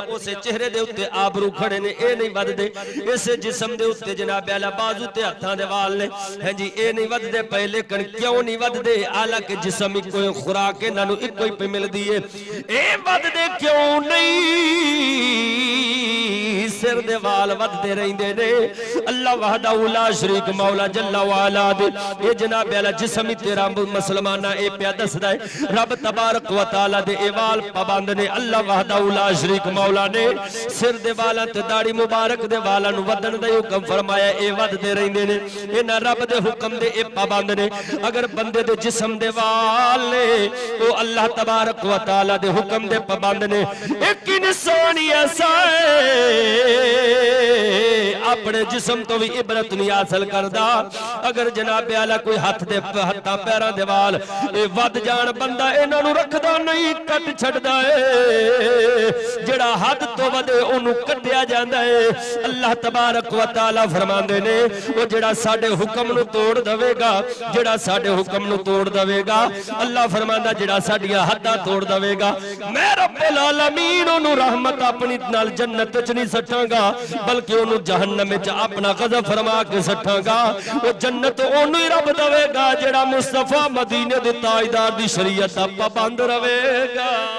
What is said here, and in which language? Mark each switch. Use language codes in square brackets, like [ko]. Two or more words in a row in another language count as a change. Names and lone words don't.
[pa] اسے چہرے دے اتے ابرو کھڑے نے اے نہیں ودھدے۔ اس جسم دے اتے جناب عالی بازو تے ہتھاں دے وال نے ہیں جی اے نہیں ودھدے پئے. لیکن کیوں نہیں ودھدے? حالانکہ جسم اکو ہی خوراک انہاں نوں اکو ہی پئی ملدی ہے. اے ودھدے کیوں نہیں? سر دے وال ودھدے رہندے نے. [ar] الله وحده لا شريك [pa] مولا [ar] جل وعلا [pa] دے اے جناب عالی جسم ہی تیرا مسلماناں اے پیا دسدا ہے. رب [ar] تبارك وتعالى [pa] دے اے وال پابند نے. اللہ [ar] وحده لا شريك [pa] مولا نے سر دے والاں تے داڑھی مبارک دے والاں نوں ودھن دا حکم فرمایا. اے ودھدے رہندے نے. انہاں رب دے حکم دے اے پابند نے. اگر بندے دے جسم دے وال نے او اللہ [ar] تبارك وتعالى [pa] دے حکم دے پابند نے. اک انسان ایسا ہے اپنے جسم توں وی عبرت نہیں حاصل کرتا. اگر جناب عالی کوئی ہاتھ دے ہتھاں پیراں دے وال اے ودھ جان بندہ انہاں نوں رکھدا نہیں کٹ چھڈدا ہے. جہڑا حد توں ودھے اونوں کٹیا جاندا ہے. اللہ [ar] تبارك وتعالى [pa] فرماندے نے او جہڑا ساڈے حکم نوں توڑ دیوے گا جہڑا ساڈے حکم نوں توڑ دیوے گا اللہ فرماندا جہڑا ساڈیاں حداں توڑ دیوے گا میں [ar] رب العالمين [pa] اونوں رحمت اپنی نال جنت چ نہیں سٹاں گا بلکہ اونوں جہنم چ اپنا غضب فرما کے سٹاں گا. او جنت اونوں ہی رب دیوے گا جہڑا مصطفیٰ مدینے دے تاجدار دی شریعت دا پابند رہے گا.